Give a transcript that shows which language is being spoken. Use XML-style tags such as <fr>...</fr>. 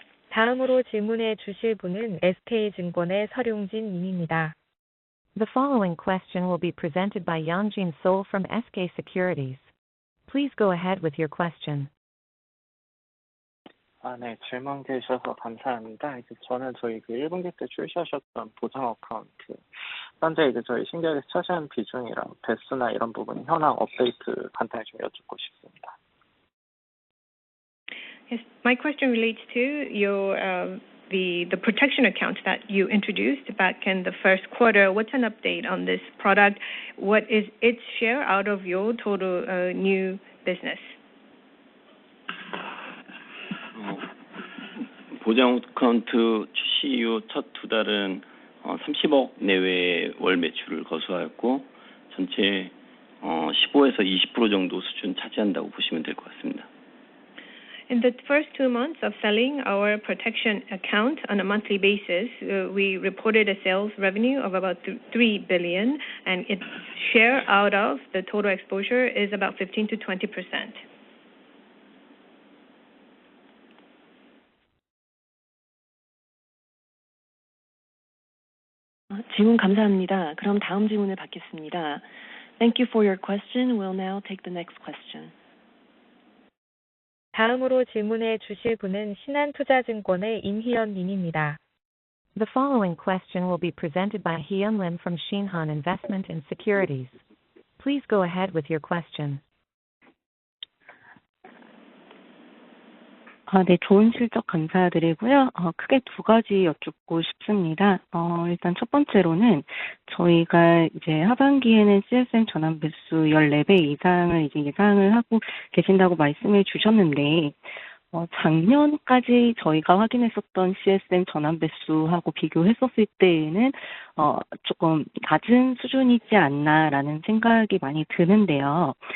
<ko>다음으로 질문해 주실 분은 SK증권의 설용진 님입니다.</ko> <en>The following question will be presented by Yeonjin Seol from SK Securities. Please go ahead with your question.</en> <ko>네, 질문 기회 주셔서 감사합니다. 저는 저희 1분기 때 출시하셨던 보장 어카운트, 현재 저희 신기하게 차지하는 비중이랑 배수나 이런 부분 현황 업데이트 간단히 좀 여쭙고 싶습니다.</ko> <en>Yes, my question relates to your the protection account that you introduced back in the first quarter. What's an update on this product? What is its share out of your total new business?</en> <ko>보장 어카운트 출시 이후 첫 두 달은 30억 내외의 월 매출을 거수하였고 전체 15에서 20% 정도 수준 차지한다고 보시면 될 것 같습니다.</ko> <en>In the first 2 months of selling our protection account on a monthly basis, we reported a sales revenue of about 3 billion, and its share out of the total exposure is about 15 to 20%.</en> <ko>질문 감사합니다. 그럼 다음 질문을 받겠습니다.</ko> <en>Thank you for your question. We'll now take the next question.</en> <ko>다음으로 질문해 주실 분은 신한투자증권의 임희연 님입니다.</ko> <en>The following question will be presented by Hyun Lim from Shinhan Investment and Securities. Please go ahead with your question.</en> <ko>네, 좋은 실적 감사드리고요. 크게 두 가지 여쭙고 싶습니다. 일단 첫 번째로는 저희가 이제 하반기에는 CSM 전환 배수 14배 이상을 이제 예상을 하고 계신다고 말씀해 주셨는데, 작년까지 저희가 확인했었던 CSM 전환 배수하고 비교했었을 때에는 조금 낮은 수준이지 않나라는 생각이 많이 드는데요.</ko>